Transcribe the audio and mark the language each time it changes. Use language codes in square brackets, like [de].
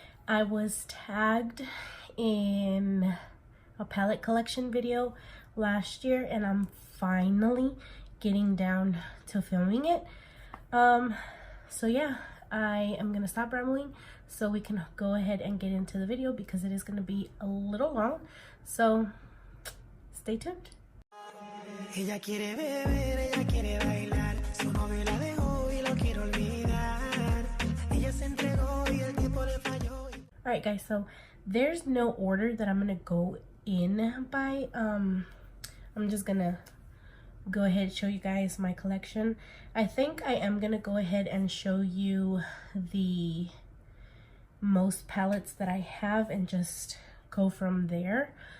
[en] I was tagged in a palette collection video last year and I'm finally getting down to filming it. So yeah, I am gonna stop rambling so we can go ahead and get into the video because it is gonna be a little long, so stay tuned. [es] Ella quiere beber, ella quiere bailar, su novio la dejó y lo quiere olvidar. Ella se entregó y el tiempo le falló. [en] Alright guys, so there's no order that I'm gonna go in by. I'm just gonna go ahead and show you guys my collection. I think I am gonna go ahead and show you the most palettes that I have and just go from there.